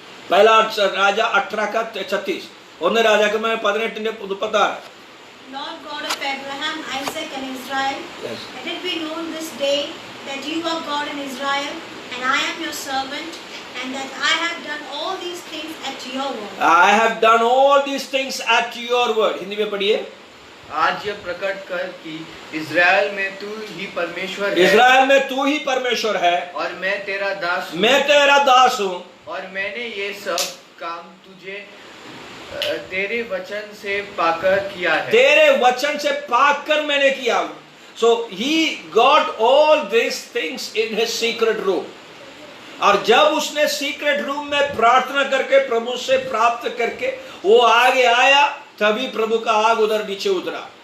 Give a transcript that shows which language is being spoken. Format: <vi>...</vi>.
<hi>पहला राजा 18 का 36</hi> <ml>ഒന്ന് രാജാക്കന്മാർ 18 36.</ml> <en>Lord God of Abraham, Isaac and Israel, Yes. let it be known this day that you are God in Israel and I am your servant, and that I have done all these things at your word. I have done all these things at your word.</en> <hi>Hindi में पढ़िए. आज यह प्रकट कर कि Israel में तू ही परमेश्वर है, इज़राइल में तू ही परमेश्वर है और मैं तेरा दास हूँ, मैं तेरा दास हूँ, और मैंने ये सब काम तुझे तेरे वचन से पाकर किया है. तेरे वचन से पाकर मैंने किया.</hi> <en>So he got all these things in his secret room.</en> <hi>और जब उसने सीक्रेट रूम में प्रार्थना करके प्रभु से प्राप्त करके वो आगे आया, तभी प्रभु का आग उधर नीचे उतरा.</hi>